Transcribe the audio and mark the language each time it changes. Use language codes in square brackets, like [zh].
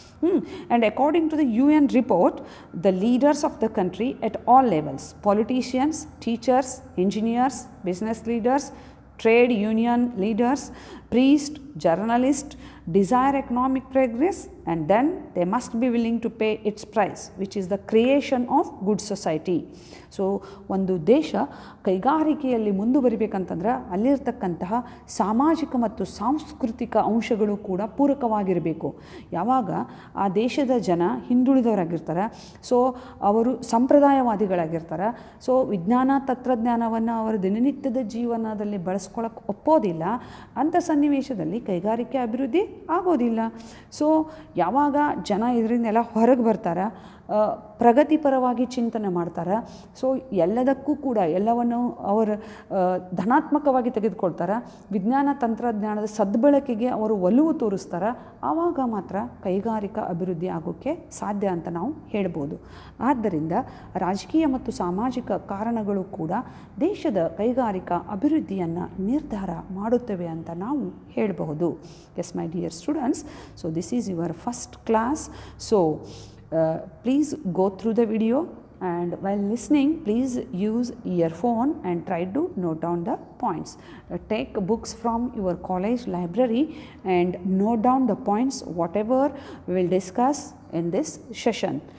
[en] And according to the UN report, the leaders of the country at all levels, politicians, teachers, engineers, business leaders, trade union leaders, priests, journalists, desire economic progress, and then they must be willing to pay its price, which is the creation of good society. [kn] So ಒಂದು ದೇಶ ಕೈಗಾರಿಕೆಯಲ್ಲಿ ಮುಂದುವರಿಬೇಕಂತಂದ್ರೆ ಅಲ್ಲಿರ್ತಕ್ಕಂತಹ ಸಾಮಾಜಿಕ ಮತ್ತು ಸಾಂಸ್ಕೃತಿಕ ಅಂಶಗಳು ಕೂಡ ಪೂರಕವಾಗಿರಬೇಕು. ಯಾವಾಗ ಆ ದೇಶದ ಜನ ಹಿಂದುಳಿದವರಾಗಿರ್ತಾರೆ, ಸೊ ಅವರು ಸಂಪ್ರದಾಯವಾದಿಗಳಾಗಿರ್ತಾರೆ, ಸೊ ವಿಜ್ಞಾನ ತಂತ್ರಜ್ಞಾನವನ್ನು ಅವರ ದಿನನಿತ್ಯದ ಜೀವನದಲ್ಲಿ ಬಳಸ್ಕೊಳ್ಳೋಕೆ ಒಪ್ಪೋದಿಲ್ಲ, ಅಂಥ ಸನ್ನಿವೇಶದಲ್ಲಿ ಕೈಗಾರಿಕೆ ಅಭಿವೃದ್ಧಿ ಆಗೋದಿಲ್ಲ. ಸೊ ಯಾವಾಗ ಜನ ಇದರಿಂದೆಲ್ಲ ಹೊರಗೆ ಬರ್ತಾರೆ, ಪ್ರಗತಿಪರವಾಗಿ ಚಿಂತನೆ ಮಾಡ್ತಾರೆ, ಸೊ ಎಲ್ಲದಕ್ಕೂ ಕೂಡ ಎಲ್ಲವನ್ನು ಅವರು ಧನಾತ್ಮಕವಾಗಿ ತೆಗೆದುಕೊಳ್ತಾರೆ, ವಿಜ್ಞಾನ ತಂತ್ರಜ್ಞಾನದ ಸದ್ಬಳಕೆಗೆ ಅವರು ಒಲವು ತೋರಿಸ್ತಾರೆ, ಆವಾಗ ಮಾತ್ರ ಕೈಗಾರಿಕಾ ಅಭಿವೃದ್ಧಿ ಆಗೋಕ್ಕೆ ಸಾಧ್ಯ ಅಂತ ನಾವು ಹೇಳ್ಬೋದು. ಆದ್ದರಿಂದ ರಾಜಕೀಯ ಮತ್ತು ಸಾಮಾಜಿಕ ಕಾರಣಗಳು ಕೂಡ ದೇಶದ ಕೈಗಾರಿಕಾ ಅಭಿವೃದ್ಧಿಯನ್ನು ನಿರ್ಧಾರ ಮಾಡುತ್ತವೆ ಅಂತ ನಾವು ಹೇಳಬಹುದು. [en] Yes my dear students, so this is your first class. So please go through the video, and while listening please use earphone and try to note down the points. Take books from your college library and note down the points whatever we will discuss in this session.